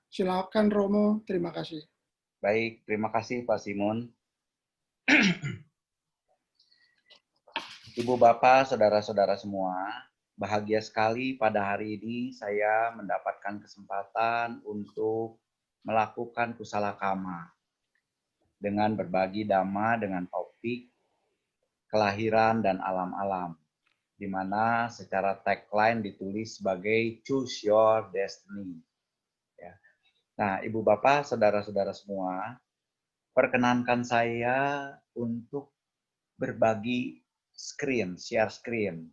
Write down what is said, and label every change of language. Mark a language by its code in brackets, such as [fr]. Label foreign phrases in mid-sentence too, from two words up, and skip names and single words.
[id] Silakan Romo, terima kasih. Baik, terima kasih Pak Simon. Ibu Bapak, saudara-saudara semua, bahagia sekali pada hari ini saya mendapatkan kesempatan untuk melakukan [pi] kusala kama [id] dengan berbagi dhamma dengan topik kelahiran dan alam-alam, di mana secara tagline ditulis sebagai [en] Choose Your Destiny. [id] Ya. Nah, Ibu Bapak, saudara-saudara semua, perkenankan saya untuk berbagi screen, [en] share screen.